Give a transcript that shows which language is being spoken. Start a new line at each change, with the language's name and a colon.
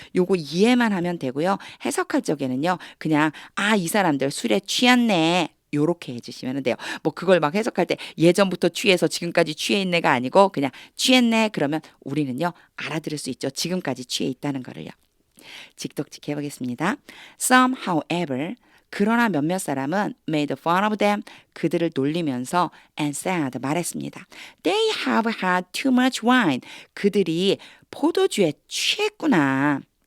Korean: 요거 이해만 하면 되고요. 해석할 적에는요. 그냥 이 사람들 술에 취했네. 요렇게 해주시면 돼요. 뭐 그걸 막 해석할 때 예전부터 취해서 지금까지 취해 있네가 아니고 그냥 취했네 그러면 우리는요. 알아들을 수 있죠. 지금까지 취해 있다는 거를요. 직독직 해보겠습니다.
English: Some, however,
Korean: 그러나 몇몇 사람은
English: made fun of them,
Korean: 그들을 놀리면서
English: and said,
Korean: 말했습니다.
English: They have had too much wine.
Korean: 그들이 포도주에 취했구나.